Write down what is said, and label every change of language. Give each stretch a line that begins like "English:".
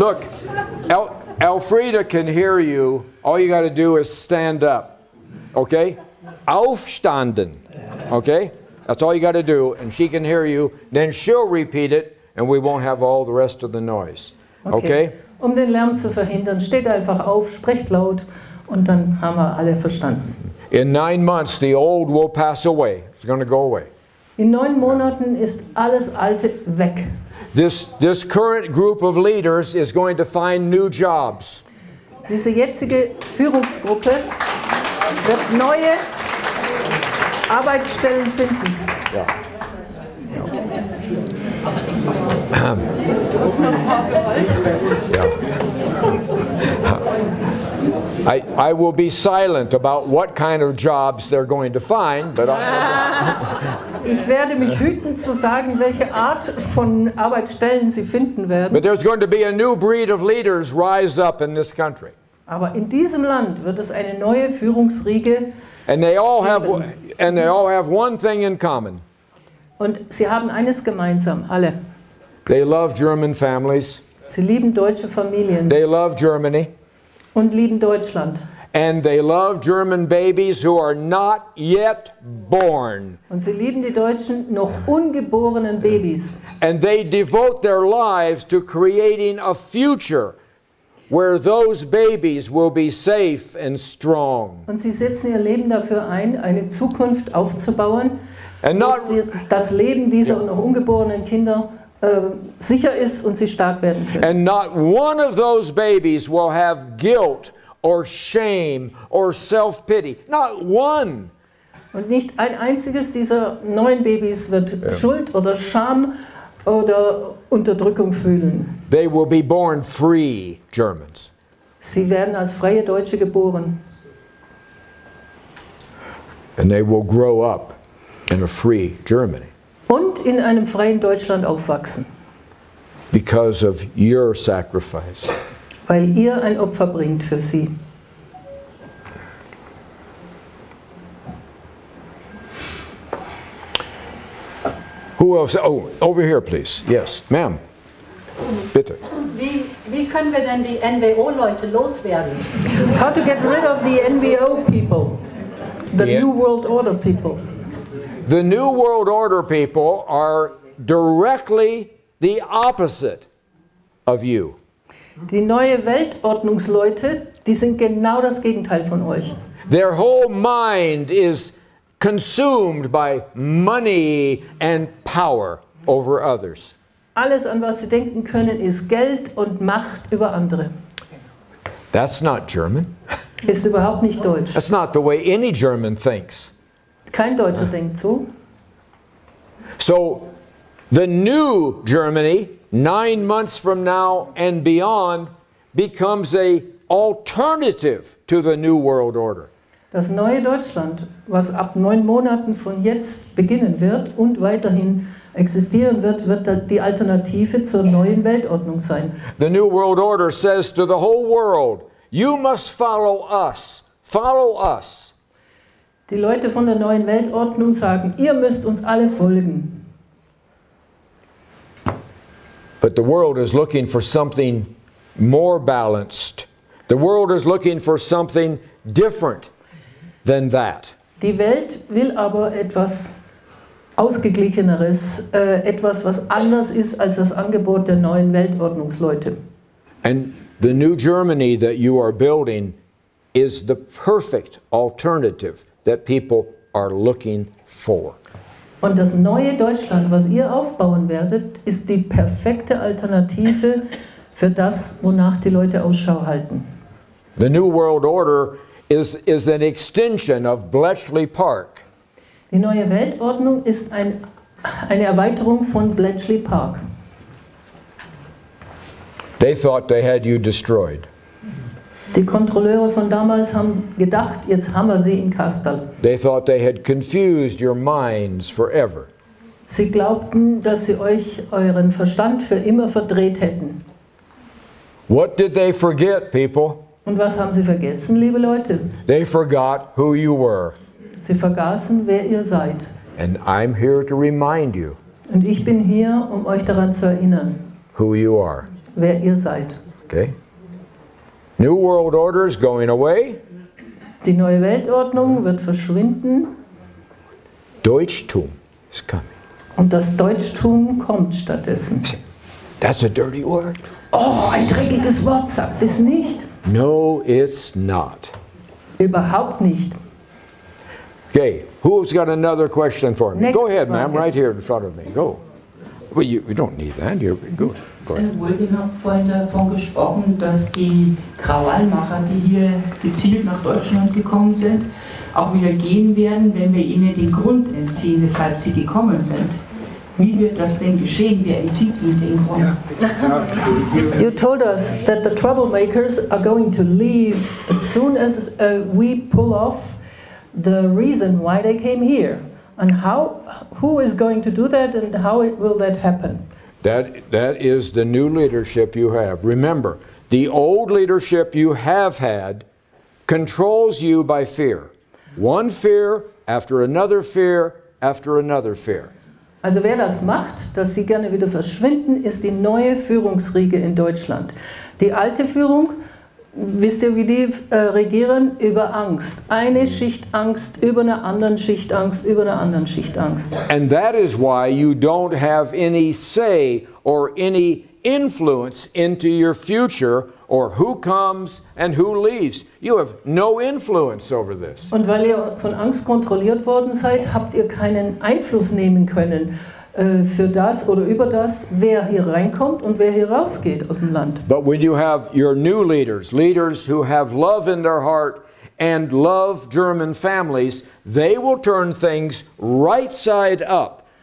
English: Look, Elfrida can hear you. All you got to do is stand up. Okay?
German: Aufstanden.
English: Okay? That's all you got to do, and she can hear you. Then she'll repeat it, and we won't have all the rest of the noise. Okay?
German: Um den Lärm zu verhindern, steht einfach auf, sprecht laut und dann haben wir alle verstanden.
English: In 9 months, the old will pass away. It's going to go away.
German: In 9 Monaten ist alles Alte weg.
English: This current group of leaders is going to find new jobs.
German: Diese jetzige Führungsgruppe wird neue Arbeitsstellen finden.
English: Yeah. I will be silent about what kind of jobs they're going to find, but
German: Ich werde mich hüten zu sagen, welche Art von Arbeitsstellen sie finden werden.
English: but there's going to be a new breed of leaders rise up in this country.
German: Aber in diesem Land wird es eine neue Führungsriege
English: And they all have one thing in common.
German: und sie haben eines gemeinsam, alle.
English: They love German families.
German: Sie lieben deutsche Familien
English: They love Germany.
German: und lieben Deutschland.
English: And they love German babies who are not yet born.
German: Und sie lieben die deutschen, noch ungeborenen Babys.
English: And they devote their lives to creating a future where those babies will be safe and strong.
German: Und sie setzen ihr Leben dafür ein, eine Zukunft aufzubauen,
English: And not,
German: wo das Leben dieser noch ungeborenen Kinder sicher ist und sie stark werden können.
English: and not one of those babies will have guilt or shame or self-pity. Not one.
German: Und nicht ein einziges dieser neuen Babys wird Schuld oder Scham oder Unterdrückung fühlen.
English: They will be born free Germans.
German: Sie werden als freie Deutsche geboren.
English: And they will grow up in a free Germany.
German: Und in einem freien Deutschland aufwachsen.
English: Because of your sacrifice.
German: Weil ihr ein Opfer bringt für sie.
English: Who else? Oh, over here, please. Yes, ma'am.
German: Bitte. Wie können wir denn die NWO-Leute loswerden?
English: How to get rid of the NWO people, the New World Order people. The New World Order people are directly the opposite of you.
German: Die neue Weltordnungsleute, die sind genau das Gegenteil von euch.
English: Their whole mind is consumed by money and power over others.
German: Alles, an was sie denken können, ist Geld und Macht über andere.
English: That's not German.
German: Ist überhaupt nicht deutsch.
English: That's not the way any German thinks.
German: Kein Deutscher denkt so.
English: So, the new Germany, 9 months from now and beyond, becomes an alternative to the New World Order.
German: Das neue Deutschland, was ab 9 Monaten von jetzt beginnen wird und weiterhin existieren wird, wird die Alternative zur neuen Weltordnung sein.
English: The New World Order says to the whole world, you must follow us. Follow us.
German: Die Leute von der neuen Weltordnung sagen, ihr müsst uns alle folgen.
English: But the world is looking for something more balanced. The world is looking for something different than that.
German: Die Welt will aber etwas Ausgeglicheneres, etwas, was anders ist als das Angebot der neuen Weltordnungsleute.
English: And the new Germany that you are building is the perfect alternative that people are looking for.
German: Und das neue Deutschland, was ihr aufbauen werdet, ist die perfekte Alternative für das, wonach die Leute Ausschau halten.
English: The New World Order is an extension of Bletchley Park.
German: Die neue Weltordnung ist eine Erweiterung von Bletchley Park.
English: They thought they had you destroyed.
German: Die Kontrolleure von damals haben gedacht, jetzt haben wir sie in Kastal.
English: They thought they had confused your minds forever.
German: Sie glaubten, dass sie euch euren Verstand für immer verdreht hätten.
English: What did they forget, people?
German: Und was haben sie vergessen, liebe Leute?
English: They forgot who you were.
German: Sie vergaßen, wer ihr seid.
English: And I'm here to remind you
German: Und ich bin hier, um euch daran zu erinnern,
English: who you are.
German: wer ihr seid.
English: Okay? New World Order is going away.
German: Die neue Weltordnung wird verschwinden
English: Deutschtum is coming.
German: und das Deutschtum kommt stattdessen.
English: That's a dirty word.
German: Oh, ein dreckiges Wort, sagt es nicht.
English: No, it's not.
German: Überhaupt nicht.
English: Okay, who's got another question for me? Next Go ahead, ma'am,
German: Frage.
English: right here in front of me. Go. Well, you don't need that. You're good. Go ahead.
German: William hat vorhin davon gesprochen, dass die Krawallmacher, die hier gezielt nach Deutschland gekommen sind, auch wieder gehen werden, wenn wir ihnen den Grund entziehen, weshalb sie gekommen sind. Wie wird das denn geschehen? Wer entzieht ihnen den Grund?
English: You told us that the troublemakers are going to leave as soon as we pull off the reason why they came here. And who is going to do that and how will that happen? That is the new leadership you have. Remember, the old leadership you have had controls you by fear. One fear after another fear after another fear.
German: Also wer das macht, dass sie gerne wieder verschwinden, ist die neue Führungsriege in Deutschland. Die alte Führung, wisst ihr, wie die regieren? Über Angst. Eine Schicht Angst, über eine anderen Schicht Angst, über eine anderen Schicht Angst.
English: And that is why you don't have any say or any influence into your future or who comes and who leaves. You have no influence over this.
German: Und weil ihr von Angst kontrolliert worden seid, habt ihr keinen Einfluss nehmen können für das oder über das, wer hier reinkommt und wer hier rausgeht aus dem Land.
English: But when you have your new leaders, leaders who have love in their heart and love German families, they will turn things right side up.